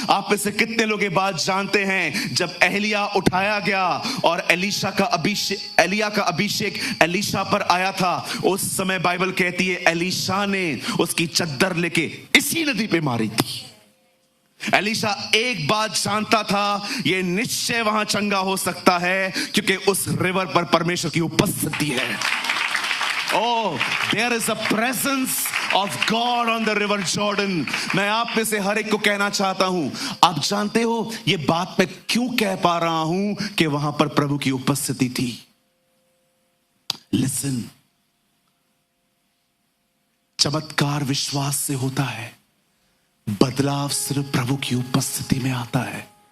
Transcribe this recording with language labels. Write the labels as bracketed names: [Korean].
[Hindi] आप में से कितने लोग ये बात जानते हैं, जब एलिया उठाया गया और एलिया का अभिषेक एलीशा पर आया था, उस समय बाइबल कहती है एलीशा ने उसकी चद्दर लेके इसी नदी पे मारी थी। एलीशा एक बात जानता था, ये निश्चय वहां चंगा हो सकता है क्योंकि उस रिवर पर परमेश्वर की उपस्थिति है। [English] Oh, there is a presence of God on the river Jordan। [Hindi] मैं आप में से हर एक को कहना चाहता हूं, आप जानते हो ये बात मैं क्यों कह पा रहा हूं कि वहां पर प्रभु की उपस्थिति थी। Listen, चमत्कार विश्वास से होता है, बदलाव सिर्फ प्रभु की उपस्थिति में आता है।